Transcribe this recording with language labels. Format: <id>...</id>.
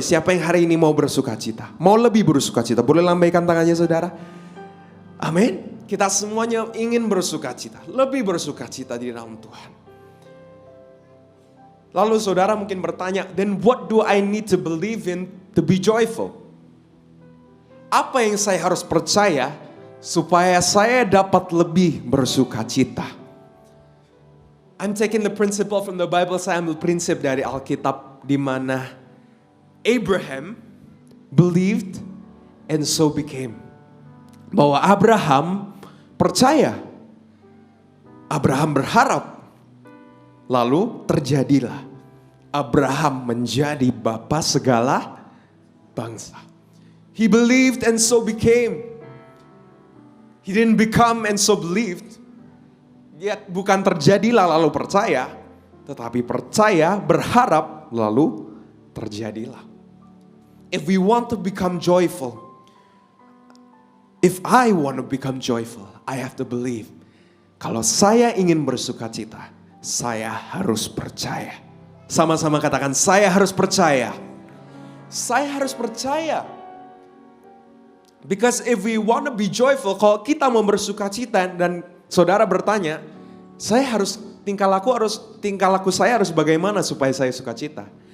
<id>Siapa yang hari ini mau bersuka cita? Mau lebih bersuka cita? Boleh lambaikan tangannya saudara. Amin. Kita semuanya ingin bersuka cita. Lebih bersuka cita di dalam Tuhan. Lalu saudara mungkin bertanya,</id> <en>then what do I need to believe in to be joyful?</en> <id>Apa yang saya harus percaya supaya saya dapat lebih bersuka cita?</id> <en>I'm taking the principle from the Bible.</en> <id>Saya ambil prinsip dari Alkitab di mana Abraham</id> <en>believed and so became.</en> <id>Bahwa Abraham percaya, Abraham berharap, lalu terjadilah. Abraham menjadi bapa segala bangsa.</id> <en>He believed and so became. He didn't become and so believed.</en> <id>Dia bukan terjadilah lalu percaya, tetapi percaya, berharap, lalu terjadilah.</id> <en>If we want to become joyful, if I want to become joyful, I have to believe.</en> <id>Kalau saya ingin bersuka cita, saya harus percaya. Sama-sama katakan, saya harus percaya. Saya harus percaya.</id> <en>Because if we want to be joyful,</en> <id>kalau kita mau bersuka cita dan saudara bertanya, tingkah laku saya harus bagaimana supaya saya sukacita?</id>